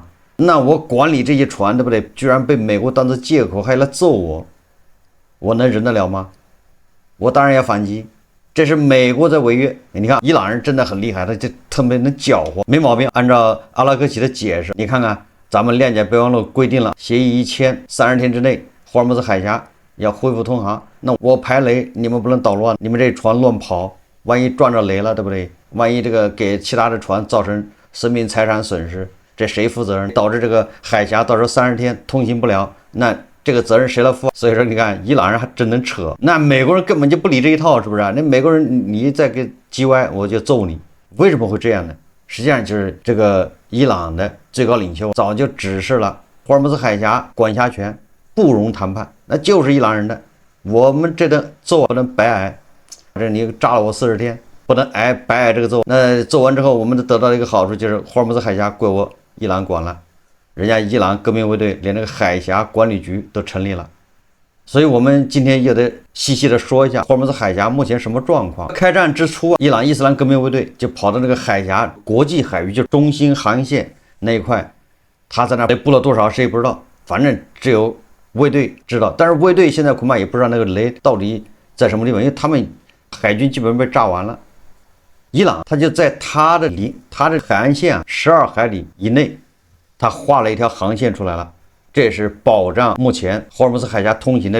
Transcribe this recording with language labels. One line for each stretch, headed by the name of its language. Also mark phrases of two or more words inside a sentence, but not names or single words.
Chinese: 那我管理這些船，對不對？居然被美國當作借口還來揍我，我能忍得了嗎？我當然要反擊，這是美國在違約。你看伊朗人真的很厲害，他就特別能攪和，沒毛病。按照阿拉格齊的解釋，你看看咱們諒解備忘錄規定了，協議一簽30天之內霍爾木茲海峽要恢復通航，那我排雷你們不能搗亂，你們這船亂跑，萬一撞着雷了，對不對？萬一這個給其他的船造成生命財產損失，這誰負責任？導致這個海峽到時候30天通行不了，那這個責任誰來負？所以說你看伊朗人還真能扯，那美國人根本就不理這一套，是不是？那美國人你再給叽歪我就揍你。為什麼會這樣呢？實際上就是這個伊朗的最高領袖早就指示了，霍爾木茲海峽管辖權不容談判，那就是伊朗人的，我們這頓揍不能白挨，这你炸了我40天，不能白挨這個揍。那揍完之後，我們得到的一個好處就是霍爾木茲海峽歸我伊朗管了，人家伊朗革命衛隊連這個海峽管理局都成立了。所以我們今天也得細細的說一下霍爾木茲海峽目前什麼狀況。開戰之初，伊朗伊斯蘭革命衛隊就跑到那個海峡國際海域，就中心航線那一塊，他在那布了多少誰也不知道，反正只有衛隊知道。但是衛隊現在恐怕也不知道那個雷到底在什麼地方，因為他們海軍基本被炸完了。伊朗他就在他的海岸線12海里以內， 他畫了一條航線出來了，這也是保障目前霍爾木茲海峽通行的。